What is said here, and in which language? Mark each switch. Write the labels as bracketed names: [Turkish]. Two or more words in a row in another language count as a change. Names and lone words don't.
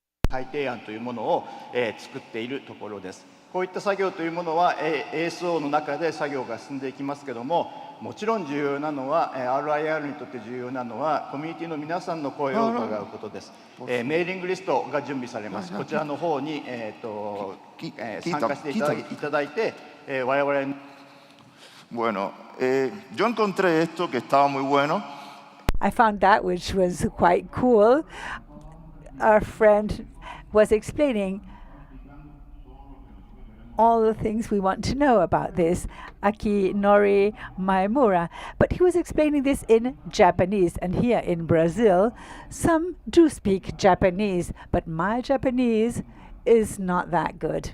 [Japanese] 改定案というものを、作っているところです。こういった作業というものは、ASO の中で作業が進んでいきますけども、もちろん重要なのは、RIR にとって重要なのは、コミュニティの皆さんの声を伺うことです。メーリングリストが準備されます。こちらの方に、参加していただいて、我々。 [Spanish] Bueno, yo encontré esto que estaba muy bueno. [English] I found that which was quite cool. Our friend was explaining all the things we want to know about this, Akinori Maemura. But he was explaining this in Japanese, and here in Brazil, some do speak Japanese, but my Japanese is not that good.